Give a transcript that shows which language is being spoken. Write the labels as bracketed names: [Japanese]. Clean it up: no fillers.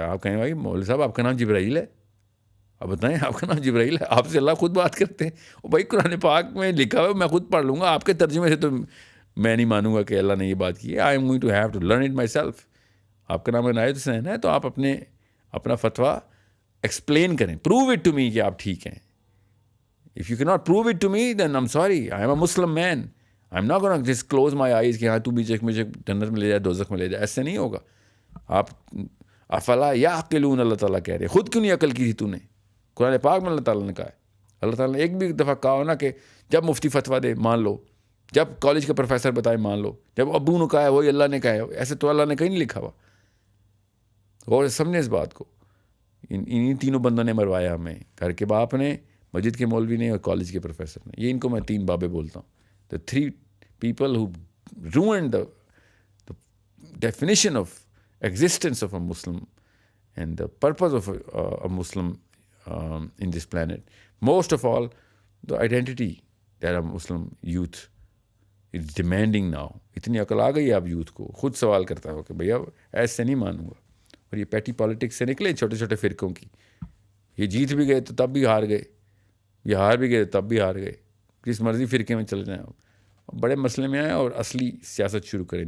[Urdu] آپ کہیں بھائی مولوی صاحب آپ کا نام جبرائیل ہے, اب بتائیں آپ کا نام جبرائیل ہے, آپ سے اللہ خود بات کرتے ہیں. بھائی قرآن پاک میں لکھا ہوا میں خود پڑھ لوں گا, آپ کے ترجمے سے تو میں نہیں مانوں گا کہ اللہ نے یہ بات کی ہے. [English] I am going to have to learn it myself. [Urdu] آپ کا نام عنایت حسین ہے تو آپ اپنا فتویٰ ایکسپلین کریں, [English] prove it to me [Urdu] کہ آپ ٹھیک ہیں. [English] If you cannot prove it to me, then I'm sorry. I am a Muslim man. I'm not going to just close my eyes [Urdu] کہ ہاں تو بھی مجھے جنت میں لے جائے, دوزخ میں لے جائے. ایسے نہیں ہوگا. آپ [Arabic] افلا یعقلون [Urdu] اللہ تعالیٰ کہہ رہے, خود کیوں نہیں عقل کی تھی تو نے؟ قرآن پاک میں اللہ تعالیٰ نے کہا ہے. اللہ تعالیٰ نے ایک بھی دفعہ کہا ہو نا کہ جب مفتی فتویٰ دے مان لو, جب کالج کے پروفیسر بتائے مان لو, جب ابو نے کہا ہے وہی اللہ نے کہا ہے. ایسے تو اللہ نے کہیں نہیں لکھا ہوا. اور سمجھیں اس بات کو. انہیں تینوں بندوں نے مروایا ہمیں, گھر کے باپ نے, مسجد کے مولوی نے, اور کالج کے پروفیسر نے. یہ ان کو میں 3 بابے بولتا ہوں. [English] The 3 people who ruined the definition of existence of a Muslim and the purpose of a Muslim in this planet. Most of all, the identity that a Muslim youth is demanding now. [Urdu] اتنی عقل آ گئی آپ youth کو, خود سوال کرتا ہو کہ بھیا ایسے نہیں مانوں گا. اور یہ پیٹی پالیٹکس سے نکلے چھوٹے چھوٹے فرقوں کی. یہ جیت بھی گئے تو تب بھی ہار گئے, یہ ہار بھی گئے تب بھی ہار گئے. جس مرضی فرقے میں چلے جائیں آپ, بڑے مسئلے میں آئیں اور اصلی سیاست شروع کریں.